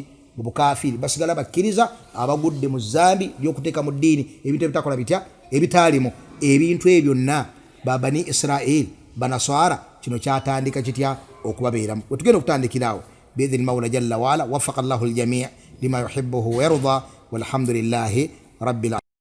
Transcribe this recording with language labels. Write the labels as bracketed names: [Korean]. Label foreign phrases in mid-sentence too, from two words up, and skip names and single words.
[Ganda] Mu bukafiiri. Basigala bakkiriza abagudde mu zambi by'okuteeka mu ddiini ebintu ebitakola bitya? Ebitaalimu. Ebintu ebyo byonna babani Israeli banaswara kino kyatandika kitya? Okubabeeramu. Wetugenda okutandikiraawo [Arabic] بإذن المولى جل وعلا. وفق الله الجميع لما يحبه ويرضى والحمد لله رب